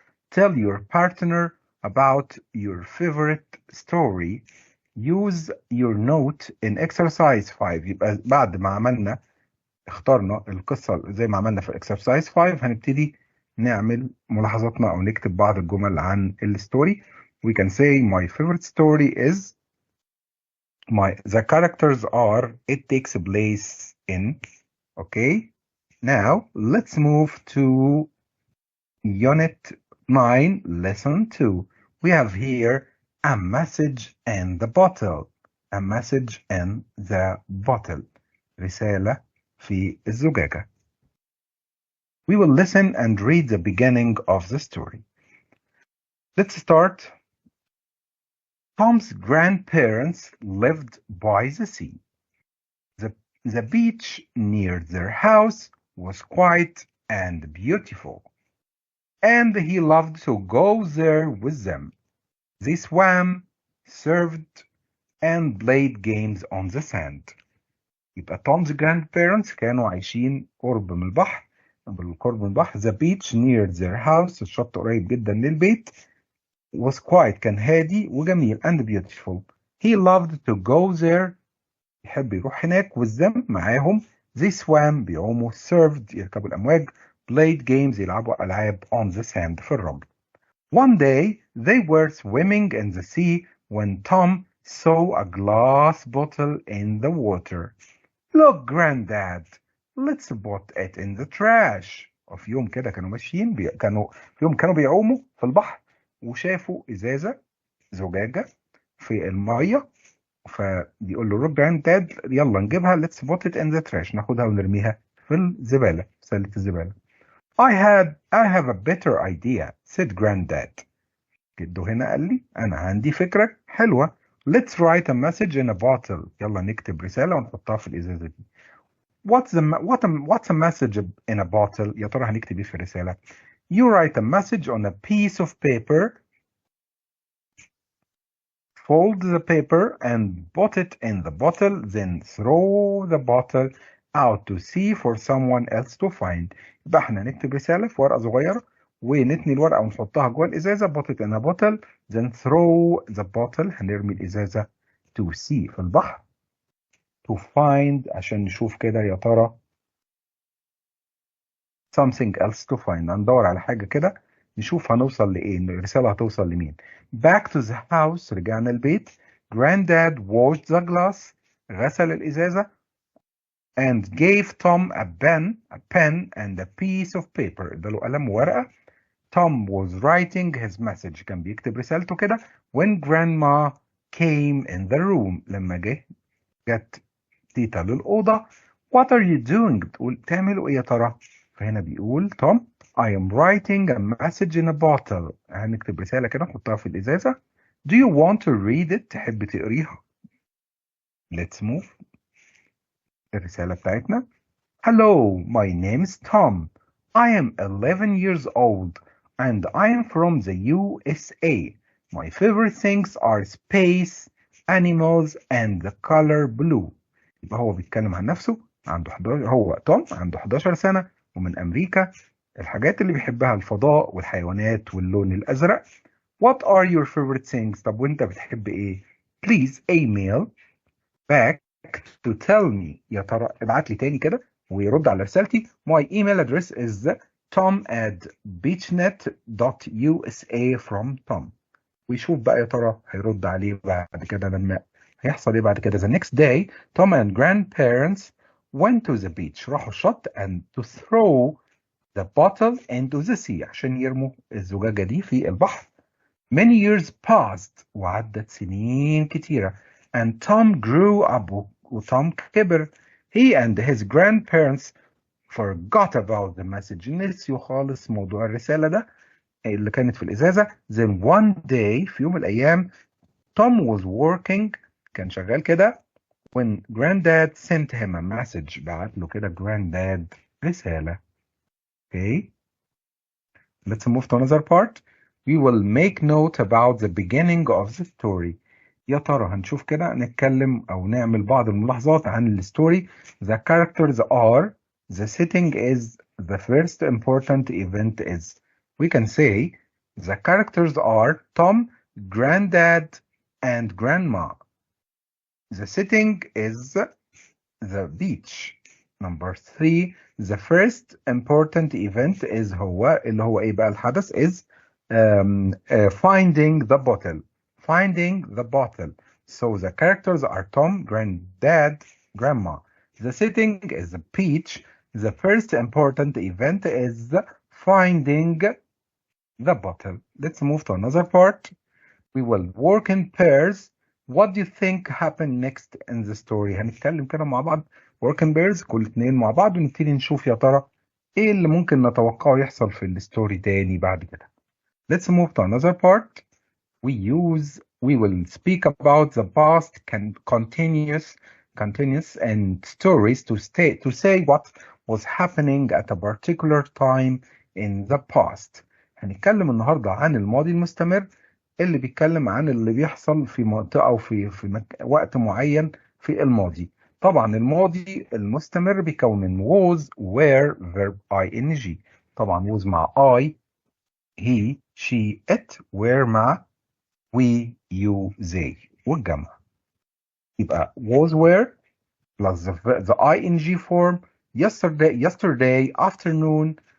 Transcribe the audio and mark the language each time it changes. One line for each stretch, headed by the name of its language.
English: Tell your partner about your favorite story. Use your note in exercise 5.
Arabic: يبقى بعد ما عملنا اخترنا القصة زي ما عملنا في exercise 5، هنبتدي نعمل ملاحظاتنا أو نكتب بعض الجمل عن الستوري.
English: We can say my favorite story is the characters are it takes place in. Okay, now let's move to unit 9 lesson 2. We have here a message in the bottle. A message in the bottle.
Arabic: رسالة في الزجاجة.
English: We will listen and read the beginning of the story. Let's start. Tom's grandparents lived by the sea. The beach near their house was quiet and beautiful, and he loved to go there with them. They swam, surfed, and played games on the sand.
Arabic: يبقى
English: Tom's grandparents
Arabic: كانوا عايشين قرب من البحر، بالقرب من البحر.
English: The beach near their house،
Arabic: الشط قريب جدا للبيت.
English: was quiet،
Arabic: كان هادي وجميل.
English: and beautiful. He loved to go there،
Arabic: يحب يروح هناك.
English: with them،
Arabic: معاهم.
English: they swam،
Arabic: بيعوموا.
English: surfed،
Arabic: يركبوا الأمواج.
English: played games،
Arabic: يلعبوا ألعاب.
English: on the sand،
Arabic: في الرمل.
English: One day they were swimming in the sea when Tom saw a glass bottle in the water. Look, Granddad, let's put it in the trash.
Arabic: وفي يوم كده كانوا ماشيين كانوا بيعوموا في البحر، وشافوا إزازة، زجاجة في المية، فبيقول له روك جراند يلا نجيبها.
English: let's put it in the trash،
Arabic: ناخدها ونرميها في الزبالة، سلة الزبالة.
English: I have a better idea, said Granddad.
Arabic: جده هنا قال لي أنا عندي فكرة حلوة.
English: let's write a message in a bottle.
Arabic: يلا نكتب رسالة ونحطها في الإزازة دي.
English: what's a message in a bottle؟
Arabic: يا ترى هنكتب ايه في الرسالة؟
English: You write a message on a piece of paper. Fold the paper and put it in the bottle, then throw the bottle out to sea for someone else to find.
Arabic: يبقى احنا نكتب رسالة في ورقة صغيرة ونتني الورقة ونحطها جوه الإزازة.
English: put it in a bottle then throw the bottle،
Arabic: هنرمي الإزازة
English: to sea،
Arabic: في البحر.
English: to find،
Arabic: عشان نشوف كده يا ترى
English: something else to find،
Arabic: هندور على حاجة كده نشوف هنوصل لإيه، الرسالة هتوصل لمين.
English: back to the house،
Arabic: رجعنا البيت.
English: Granddad washed the glass،
Arabic: غسل الإزازة.
English: and gave Tom a pen and a piece of paper،
Arabic: اداله قلم وورقة.
English: Tom was writing his message،
Arabic: كان بيكتب رسالته كده.
English: when grandma came in the room،
Arabic: لما جت تيتا للأوضة.
English: what are you doing؟
Arabic: بتقول تعملوا إيه يا ترى؟ فهنا بيقول توم
English: I am writing a message in a bottle،
Arabic: هنكتب رسالة كده نحطها في الإزازة.
English: do you want to read it؟
Arabic: تحب تقريها؟
English: let's move.
Arabic: الرسالة بتاعتنا.
English: hello, my name is Tom. I am 11 years old and I am from the USA. My favorite things are space, animals and the color blue.
Arabic: يبقى هو بيتكلم عن نفسه. عنده 11، هو توم عنده 11 سنة ومن أمريكا. الحاجات اللي بيحبها الفضاء والحيوانات واللون الأزرق.
English: What are your favorite things؟
Arabic: طب وانت بتحب ايه؟
English: Please email back to tell me.
Arabic: يا ترى ابعت لي تاني كده ويرد على رسالتي.
English: My email address is tom@beachnet.usa from Tom.
Arabic: ويشوف بقى يا ترى هيرد عليه بعد كده لما هيحصل ايه بعد كده.
English: The next day Tom and grandparents went to the beach،
Arabic: راحوا الشط
English: and to throw the bottle into the sea،
Arabic: عشان يرموا الزجاجة دي في البحر.
English: Many years passed،
Arabic: وعدت سنين كتيرة.
English: and Tom grew up،
Arabic: وتوم كبر.
English: He and his grandparents forgot about the message،
Arabic: نسيوا خالص موضوع الرسالة ده اللي كانت في الإزازة.
English: then one day،
Arabic: في يوم من الأيام
English: Tom was working،
Arabic: كان شغال كده
English: when granddad sent him a message.
Arabic: بعت له كده granddad رسالة.
English: Okay. Let's move to another part. We will make note about the beginning of the story.
Arabic: يا ترى هنشوف كده نتكلم أو نعمل بعض الملاحظات عن الستوري.
English: The characters are, the setting is, the first important event is. We can say the characters are Tom, Granddad, and Grandma. The setting is the beach. Number 3, the first important event is
Arabic: هو اللي هو ايه بقى الحدث
English: is finding the bottle. Finding the bottle. So the characters are Tom, Granddad, Grandma. The setting is the beach. The first important event is finding the bottle. Let's move to another part. We will work in pairs. What do you think happened next in the story؟
Arabic: هنتكلم كده مع بعض
English: work in pairs
Arabic: كل اتنين مع بعض ونبتدي نشوف يا ترى ايه اللي ممكن نتوقعه يحصل في الستوري تاني بعد كده.
English: Let's move to another part. We will speak about the past continuous and stories to say what was happening at a particular time in the past.
Arabic: هنتكلم النهارده عن الماضي المستمر اللي بيتكلم عن اللي بيحصل في منطقة أو في وقت معين في الماضي. طبعا الماضي المستمر بيكون من was, were, verb ing. طبعا was مع I, he, she, it. were مع we, you, they والجمع. يبقى
English: was, were plus the ing form yesterday afternoon.